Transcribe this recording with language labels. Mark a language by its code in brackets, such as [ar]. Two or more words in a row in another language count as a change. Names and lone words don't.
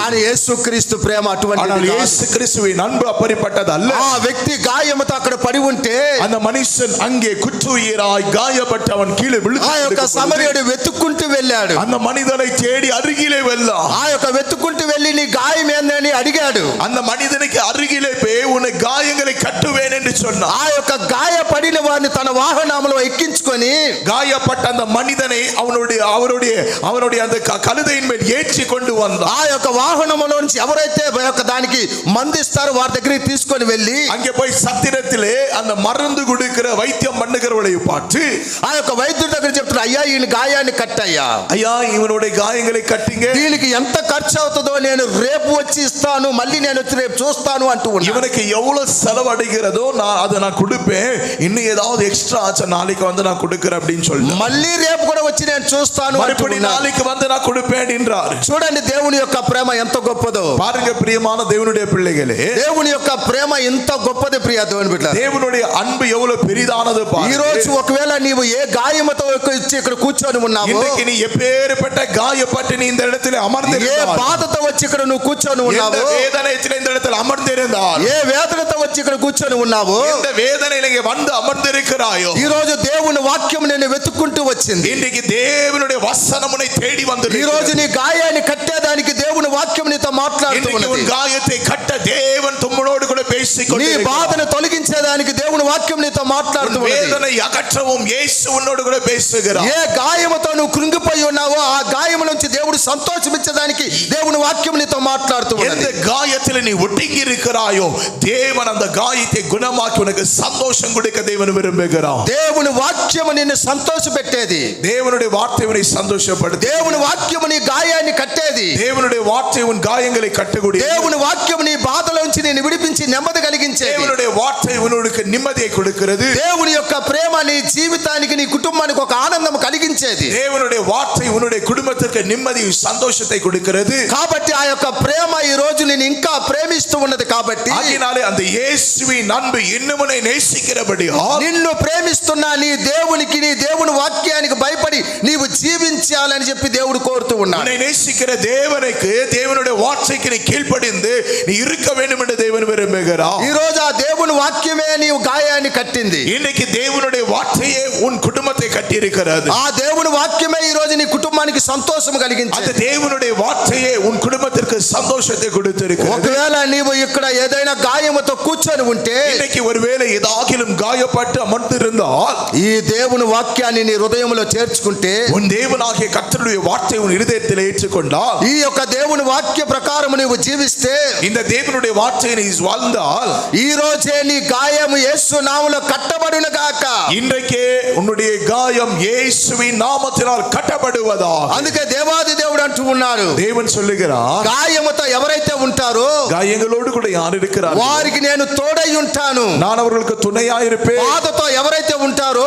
[te] కానీ యేసుక్రీస్తు ప్రేమ అటువంటిది [ta] ஆனால் [te] కాదు. [ta] இயேசு கிறிஸ்துவின் அன்பு அப்படிப்பட்டது அல்ல. [te] ఆ వ్యక్తి గాయముతో అక్కడ పడి ఉంటే [ta] அந்த மனுஷன் அங்கே குற்றுயிராய் காயப்பட்டு அவன் கீழே [te] ఆ యొక్క సమరయుడు వెతుక్కుంటూ వెళ్ళాడు. [ta] அந்த மனிதனை தேடி அருகிலே வெல்லம். [te] ఆ యొక్క వెతుక్కుంటూ వెళ్ళి నీ గాయం ఏందని అడిగాడు. [ta] அந்த மனிதனுக்கு அருகிலே போய் உன்னை காயங்களை கட்டுவேன் என்று சொன்னார். [te] ఆ యొక్క గాయపడిన వారిని తన వాహనంలో ఎక్కించుకొని [ta] காயப்பட்ட அந்த மனிதனை அவனுடைய அந்த கழுதையின் மேல் ஏற்றி கொண்டு வந்தான். [te] ఆ యొక్క వాహనంలో నుంచి ఎవరైతే దానికి మందిస్తారో వారి దగ్గరికి తీసుకొని వెళ్ళి [ta] அங்கே போய் சத்திரத்திலே அந்த மருந்து கொடுக்கிற வைத்தியம் பண்ணுகிறவளை பார்த்து [te] ఆ యొక్క వైద్యుడి దగ్గర చెప్తారు, అయ్యా ఈయన గాయాన్ని కట్టయ్యా, [ta] ஐயா இவனுடைய காயங்களை கட்டிங்க, [te] దీనికి ఎంత ఖర్చు అవుతుందో నేను రేపు వచ్చి ఇస్తాను, మళ్ళీ నేను వచ్చి రేపు చూస్తాను అంటూ ఉన్నాడు. [ta] இவனுக்கு எவ்வளவு செலவடைகிறதோ நான் கொடுப்பேன், இன்னும் ஏதாவது எக்ஸ்ட்ரா ஆச்சு நாளைக்கு வந்து நான் கொடுக்கிறேன் அப்படின்னு சொல்லி [te] మళ్ళీ రేపు కూడా వచ్చి నేను చూస్తాను [ta] மறுபடி நாளைக்கு வந்து நான் கொடுப்பேன் என்றார். [te] చూడండి దేవుని యొక్క ప్రేమ ఎంత గొప్పదో. [ta] பாருங்க பிரியமான தேவனுடைய பிள்ளைகளே, [te] దేవుని యొక్క ప్రేమ ఎంత గొప్పది ప్రియ దేవుని బిడ్డ. [ta] தேவனுடைய అன்பు எவ்வளவு பெரிதானது [te] ఈ [ta] பாருங்க. [te] రోజు ఒకవేళ నీవు ఏ గాయముతో వచ్చి ఇక్కడ కూర్చొని ఉన్నావో, [ta] இன்னைக்கு நீ எப்பேற்பட்ட காயப்பட்டு நீ இந்த இடத்துல [te] ఏ [ta] அமர்ந்திருந்தால், [te] బాధతో వచ్చి ఇక్కడ నువ్వు కూర్చొని ఉన్నావో, [ta] வேதனையில் இந்த இடத்துல அமர்ந்திருந்தால், [te] ఏ వేదనతో వచ్చి ఇక్కడ కూర్చొని ఉన్నావో, [ta] இந்த வேதனையில இங்கே வந்து அமர்ந்திருக்கிறாயோ, [te] ఈ రోజు దేవుని వాక్యం నేను వెతుక్కుంటూ వచ్చింది. [ta] இன்றைக்கு தேவனுடைய வசனம் உன்னை தேடி வந்து, [te] ఈ రోజు నీ గాయాన్ని కట్టేదానికి దేవుని వాక్యం నీతో మాట్లాడుతున్నది. [ta] உன் காயத்தை கட்ட தேவன் உம்மோடு கூட [te] నీ [ta] பேசிக்கொண்டிருக்கிறார். [te] బాధను తొలగించేదానికి దేవుని వాక్యం నీతో మాట్లాడుతున్నది. [ta] வேதனை அகற்றவும் இயேசு உன்னோடு கூட பேசுகிறார். [te] ఏ గాయముతో నువ్వు కృంగిపోయి ఉన్నావో ఆ గాయము నుంచి దేవుడు సంతోషించడానికి దేవుని వాక్యం నీతో మాట్లాడుతున్నది. [ta] எந்த காயத்தில் நீ ஒடுங்கி இருக்கிறாயோ தேவன் அந்த காயத்தை குணமாக்கி உனக்கு சந்தோஷம் கொடுக்க தேவன் விரும்புகிறார். [te] దేవుని వాక్యము నిన్ను సంతోషపెట్టేది. [ta] தேவனுடைய வார்த்தை உன்னை சந்தோஷப்படுத்து. [te] దేవుని వాక్యము నీ గాయాన్ని కట్టేది. [ta] தேவனுடைய வார்த்தை உன் காயங்களை கட்டக்கூடிய. [te] దేవుని వాక్యము నీ బాధలోంచి నిన్ను విడిపించి నెమ్మది కలిగించేది. [ta] தேவனுடைய வார்த்தை உனக்கு நிம்மதியை கொடுக்கிறது. [te] దేవుని యొక్క ప్రేమ నీ జీవితానికి నీ కుటుంబానికి ఒక ఆనందం కలిగించేది. [ta] தேவனுடைய வார்த்தை உன்னுடைய குடும்பத்திற்கு நிம்மதி சந்தோஷத்தை கொடுக்கிறது. [te] కాబట్టి ఆ యొక్క ప్రేమ ఈ రోజు నేను ఇంకా ప్రేమిస్తూ ఉన్నది. కాబట్టి [ta] ஆகினாலே அந்த இயேசுவின் அன்பு இன்னும் உன்னை நேசிக்கிறபடியால், [te] నిన్ను ప్రేమిస్తున్న నీ దేవునికి నీ దేవుని వాక్యానికి భయపడి నీవు జీవించాలని చెప్పి దేవుడు కోరుతూ ఉన్నాడు. [ta] உன்னை நேசிக்கிற தேவனுக்கு தேவனுடைய வார்த்தைக்கு நீ கீழ்ப்படிந்து நீ இருக்க வேண்டும் என்று தேவன் விரும்புகிறார். [te] ఈ రోజు ఆ దేవుని వాక్యమే నీవు గాయాన్ని కట్టింది. [ta] இன்னைக்கு தேவனுடைய வார்த்தையே உன் குடும்பத்தை கட்டி இருக்கிறது. [te] ఆ దేవుని వాక్యమే ఈ రోజు నీ కుటుంబానికి సంతోషం [ta] அந்த [te] కలిగించేది. [ta] தேவனுடைய வார்த்தையே உன் குடும்பத்திற்கு சந்தோஷத்தை கொடுத்திருக்கிறது. [te] ఒకవేళ నీవు ఇక్కడ ఏదైనా గాయముతో కూర్చొని ఉంటే, [ta] இன்னைக்கு ஒருவேளை ஏதாகிலும் காயப்பட்டு அமர்ந்திருந்தால், [te] ఈ దేవుని వాక్యాన్ని నీ హృదయంలో చేర్చుకుంటే, [ta] உன் தேவனாகிய கர்த்தருடைய வார்த்தை உன் இருதயத்தில் ஏற்றுக்கொண்டால், [te] ఈ యొక్క దేవుని వాక్య ప్రకారం నీవు జీవిస్తే, [ta] இந்த தேவனுடைய வார்த்தையை நீ வாழ்ந்தால், [te] ఈ రోజే నీ గాయము యేసు నామములో కట్టబడును గాక. [ta] இன்றைக்கே உன்னுடைய காயம் இயேசுவின் நாமத்தினால் கட்டப்படுவதா. [te] అందుకే దేవాది దేవుడు అంటూ ఉన్నాడు, [ta] தேவன் சொல்லுகிறார், [te] గాయముతో ఎవరైతే ఉంటారో, [ta] காயங்களோடு கூட யார் இருக்கிறார், [te] వారికి నేను తోడై ఉంటాను. [ta] நான் அவர்களுக்கு துணையா இருப்பேன். [te] బాధతో ఎవరైతే ఉంటారో